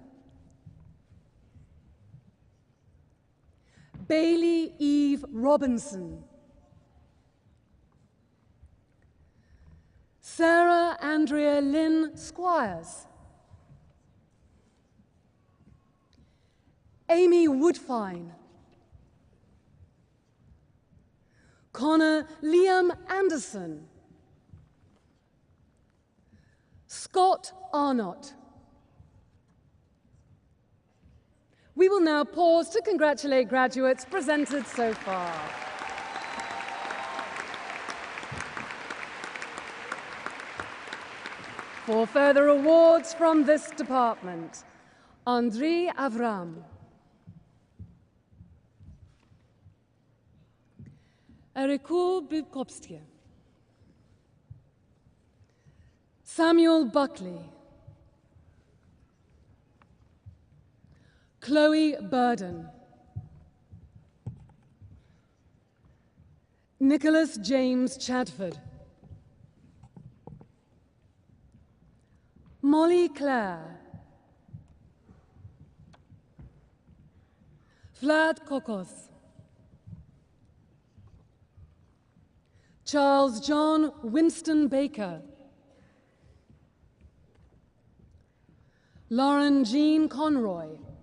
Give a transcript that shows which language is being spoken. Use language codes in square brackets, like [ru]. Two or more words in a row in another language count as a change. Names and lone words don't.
[en] Bailey Eve Robinson, Sarah Andrea Lynn Squires, Amy Woodfine, Connor Liam Anderson, Scott Arnott. We will now pause to congratulate graduates presented so far. For further awards from this department, Andriy Avram, Eriku Bukowski, Samuel Buckley, Chloe Burden, Nicholas James Chadford, Molly Clare, Vlad Kokos, Charles John Winston Baker, Lauren Jean Conroy,